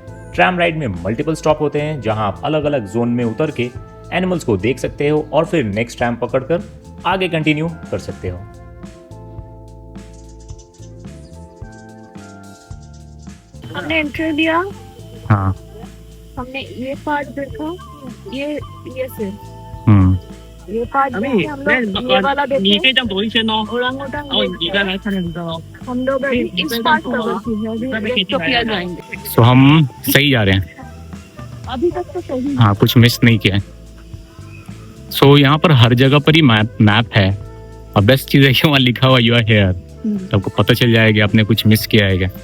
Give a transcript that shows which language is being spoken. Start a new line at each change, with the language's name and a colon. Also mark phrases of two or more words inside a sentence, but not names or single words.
English: tram ride
Hindi: में
English: multiple stop
Hindi: होते हैं जहां आप अलग अलग जोन में उतर के एनिमल्स को देख सकते हो और फिर
English: next tram
Hindi: पकड़कर आगे कंटिन्यू कर सकते हो। हमने एंट्री लिया, हाँ, हमने ये पार्ट देखा, ये से ये पार्ट हम देखे, हम लोग ये वाला देखे,
Chinese: 你可以这样走一圈哦，
Hindi: ओरांगुटान
Chinese: 然后你再来看看你的哦。
Hindi: हम लोग अभी इस पार्ट पर बचे हैं, अभी टोपिया जाएंगे। तो हम सही जा रहे हैं, अभी तक तो सही है। हाँ, कुछ मिस नहीं किया है। सो यहाँ पर हर जगह पर ही मैप है, और बेस्ट चीज है कि वहाँ लिखा हुआ
English: you are here,
Hindi: तो आपको पता चल जाएगा आपने कुछ मिस किया है क्या।